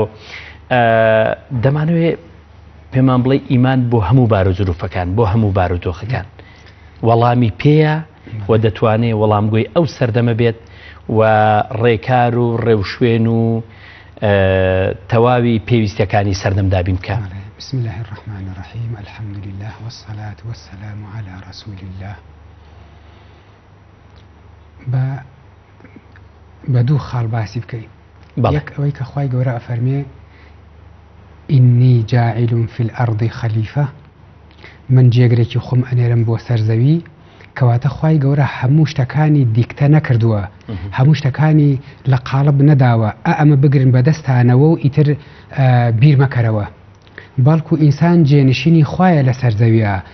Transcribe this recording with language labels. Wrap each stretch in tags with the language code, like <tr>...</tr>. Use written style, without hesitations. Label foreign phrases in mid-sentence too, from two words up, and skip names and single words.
<ckb>دەمانەوێت پێمان بڵێ ئیمان بۆ هەموو بار و زروفەکان، بۆ هەموو بارودۆخەکان وەڵامی پێیە و دەتوانێت وەڵامگوی ئەو سەردەمە بێت و ڕێکار و ڕێوشوێن و تەواوی پێویستەکانی سەردەمدابین بکە.</ckb> <ar>بسم الله الرحمن الرحيم الحمد لله والصلاة والسلام على رسول الله.</ar> <ckb>بدو خال باسی بکەین. یەک ئەوەی کە خوای گەورە ئەفەرمێ</ckb> <ar>ئینی جاعل في الأرض خەلیفە،</ar> <ckb>من جێگرێکی خۆم ئەنێرم بۆ سەرزەوی، کەواتە خوای گەورە هەموو شتەکانی دیکتە نەکردووە، هەموو شتەکانی لە قاڵب نەداوە ئەمە بگرن بەدەستانەوە و ئیتر بیر مەکەرەوە، بەڵکو ئینسان جێنشینی خوایە لە سەرزەویە</ckb>